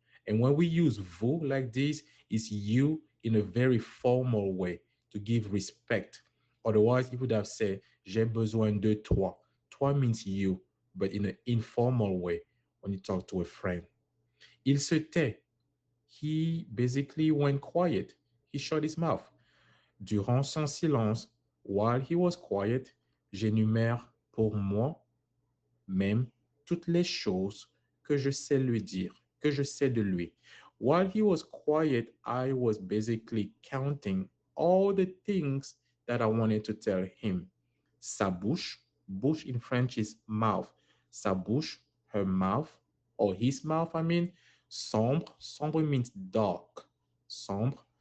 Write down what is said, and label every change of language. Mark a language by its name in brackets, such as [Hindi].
[English] And when we use vous like this, it's you in a very formal way to give respect. Otherwise, you would have said, [French] j'ai besoin de toi. [English] Toi means you, but in an informal way when you talk to a friend. [French] Il se tait. [English] He basically went quiet. He shut his mouth. [French] Durant son silence, [English] while he was quiet, [French] j'énumère pour moi même toutes les choses que je sais lui dire, que je sais de lui. [English] While he was quiet, I was basically counting all the things that I wanted to tell him. [French] Sa bouche, [English] bouche in French is mouth. Sa bouche, her mouth, or his mouth, I mean. Sombre, sombre means dark. Sombre.